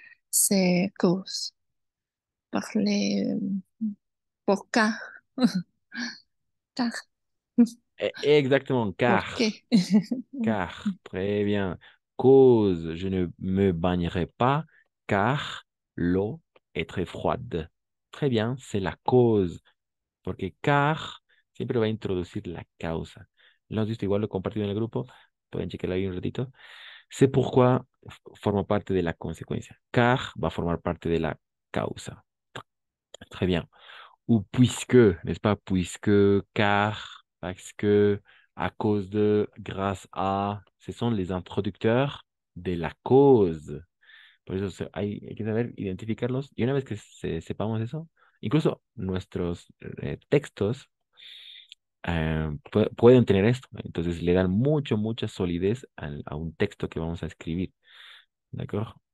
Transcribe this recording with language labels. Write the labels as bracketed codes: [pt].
[fr] C'est cause. Parler pour car. Car. Exactement, car. [es] ¿Por qué? [fr] Car, très bien. Cause, je ne me baignerai pas car l'eau est très froide. Très bien, c'est la cause. [es] Porque car siempre va a introducir la causa. Lo has visto, igual lo he compartido en el grupo. Pueden checarlo ahí un ratito. C'est pourquoi forma parte de la consecuencia. Car va a formar parte de la causa. [fr] Très bien. Ou puisque, n'est-ce pas? Puisque, car, parce que, à cause de, grâce à, ce sont les introducteurs de la cause. [es] Por eso hay que saber identificarlos. Y una vez que sepamos eso, incluso nuestros textos pueden tener esto. Entonces le dan mucha solidez a un texto que vamos a escribir. ¿De acuerdo?